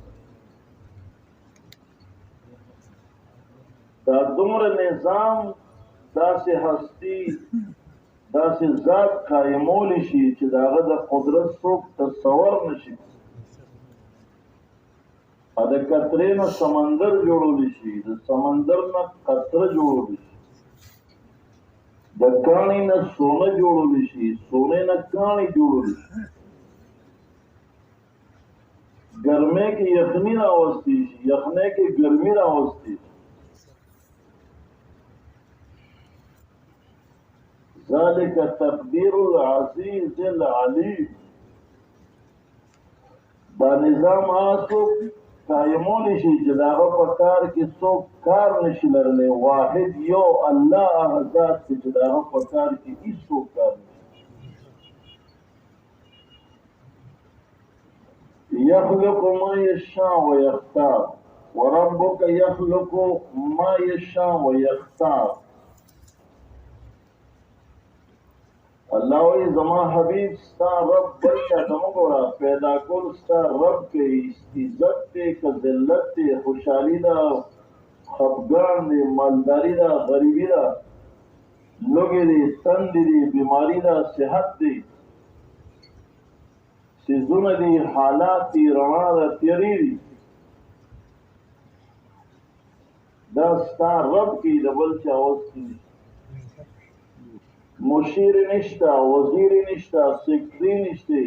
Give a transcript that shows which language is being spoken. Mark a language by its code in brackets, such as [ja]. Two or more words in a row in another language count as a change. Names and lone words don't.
[ps] دا دومره نظام داسې هستی داسې ذات قائمولی شي چې د هغه د قدرت څوک تصور نشي د قطرې نه سمندر جوړولی شي د سمندر نه قطره جوړولی شي د کاڼي نه سونه جوړولی شي سونې نه کاڼي جوړولی شي ګرمۍ کې یخني راوستی شي یخنۍ کې ګرمي راوستی شي [ar] ذلك تقدير العزيز العليم [ps] دا نظام آسو قائمولی شي چې داغه په کار کې څوک کار نشي لرلی واحد یو الله هغه ذات چې داغه په کار کې هیڅوک کار نشي [ar] يخلق ما يشاء ويختار وربك يخلق ما يشاء ويختار [ps] الله وی زما حبیب ستا رب بل چاته مه ګوره، پیدا کول ستا رب کوي. عزت دی که ذلت دی، خوشحالي ده خفګان دی، مالداري ده غریبي ده، لوږې دی تندې دی، بیماري ده صحت دی، څیزونه دي حالات دي، رڼا ده تیارې دي، دا ستا رب کوي، د بل چا وس کې مشیر نشته، وزیر نشته، سیکرټري نشته.